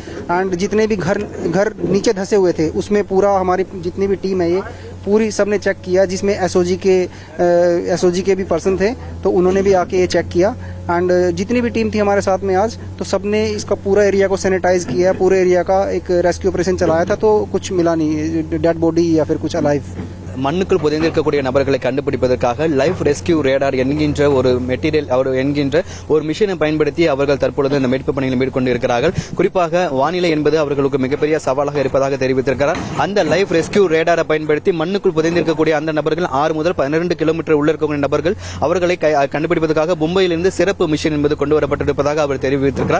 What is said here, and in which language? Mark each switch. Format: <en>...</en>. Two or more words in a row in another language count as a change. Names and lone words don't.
<hi>एंड जितने भी घर नीचे धंसे हुए थे उसमें पूरा हमारी जितनी भी टीम है ये पूरी सबने चेक किया, जिसमें एसओजी के भी पर्सन थे तो उन्होंने भी आके ये चेक किया. एंड जितनी भी टीम थी हमारे साथ में आज, तो सबने इसका पूरा एरिया को सैनिटाइज किया, पूरे एरिया का एक</hi> <en>rescue operation</en> <hi>चलाया था. तो कुछ मिला नहीं</hi> <en>dead body</en> <hi>या फिर कुछ अलाइव.</hi> <ta>மண்ணுக்குள் புதைந்திருக்கக்கூடிய நபர்களை கண்டுபிடிப்பதற்காக</ta> <en>life rescue radar</en> <ta>என்கின்ற ஒரு மெட்டீரியல் என்கின்ற ஒரு மிஷினை பயன்படுத்தி அவர்கள் தற்பொழுது இந்த மீட்பு பணிகளை மேற்கொண்டிருக்கிறார்கள். குறிப்பாக வானிலை என்பது அவர்களுக்கு மிகப்பெரிய சவாலாக இருப்பதாக தெரிவித்திருக்கிறார். அந்த</ta> <en>life rescue radar</en> <ta>பயன்படுத்தி மண்ணுக்குள் புதைந்திருக்கக்கூடிய அந்த நபர்கள் 6 முதல் 12 கிலோமீட்டர் உள்ள இருக்கக்கூடிய நபர்கள் அவர்களை கண்டுபிடிப்பதற்காக மும்பையிலிருந்து சிறப்பு மிஷின் என்பது கொண்டு வரப்பட்டிருப்பதாக அவர் தெரிவித்திருக்கிறார்.</ta>